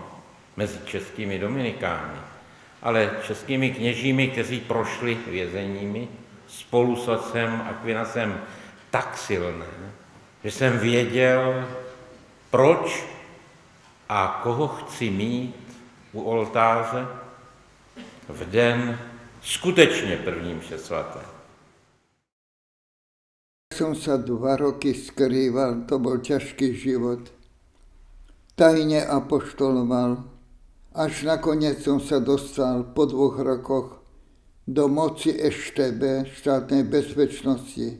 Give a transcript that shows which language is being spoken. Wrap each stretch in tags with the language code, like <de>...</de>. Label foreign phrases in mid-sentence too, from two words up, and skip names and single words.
<cs>mezi českými dominikány, ale českými kněžími, kteří prošli vězeními spolu s otcem Aquinasem tak silné, že jsem věděl, proč a koho chci mít u oltáře v den skutečně první mše svaté.</cs> <sk>Som sa 2 roky skrýval, to bol ťažký život. Tajne apoštoloval, až nakoniec som sa dostal po 2 rokoch do moci EŠTB, štátnej bezpečnosti.</sk>